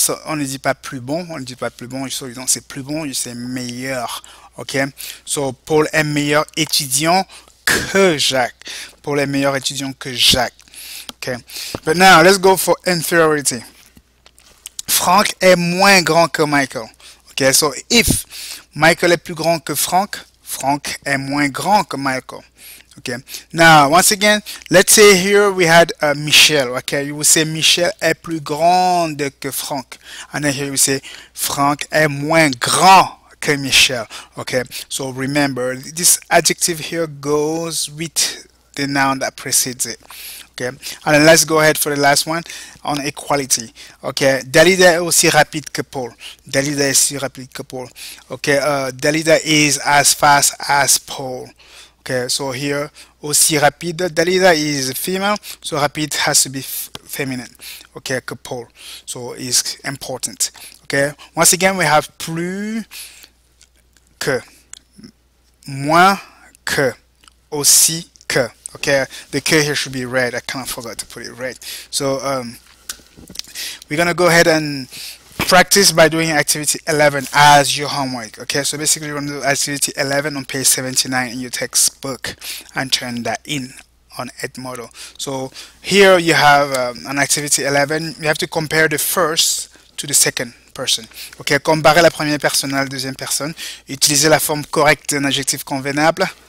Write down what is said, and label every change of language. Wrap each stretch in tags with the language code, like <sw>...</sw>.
<fr>On ne dit pas plus bon, on ne dit pas plus bon.</fr> <en>So you don't say</en> <fr>plus bon,</fr> <en>you say</en> <fr>meilleur.</fr> <en>Okay, so</en> <fr>Paul est meilleur étudiant que Jacques. Paul est meilleur étudiant que Jacques.</fr> <en>Okay, but now let's go for inferiority.</en> <fr>Frank est moins grand que Michael.</fr> <en>Okay, so if</en> <fr>Michael est plus grand que Frank, Frank est moins grand que Michael.</fr> <en>Okay, now once again, let's say here we had Michelle. Okay, you will say</en> <fr>Michelle est plus grande que Frank,</fr> <en>and then here you say</en> <fr>Frank est moins grand que Michelle.</fr> <en>Okay, so remember this adjective here goes with the noun that precedes it. Okay, and then let's go ahead for the last one on equality.</en> <fr>Okay, Dalida est aussi rapide que Paul. Dalida est aussi rapide que Paul.</fr> <en>Okay, Dalida is as fast as Paul. Okay, so here aussi rapide. Dalida is female, so rapide has to be feminine. Okay, que Paul. So it's important. Okay, once again we have plus que, moins que, aussi que. Okay, the que here should be red. I kind of forgot to put it red. So we're gonna go ahead and practice by doing activity 11 as your homework. Okay, so basically you're gonna do activity 11 on page 79 in your textbook and turn that in on Edmodo. So here you have an activity 11. You have to compare the first to the second person.</en> <fr>Ok, comparer la première personne à la deuxième personne. Utiliser la forme correcte d'un adjectif convenable.</fr>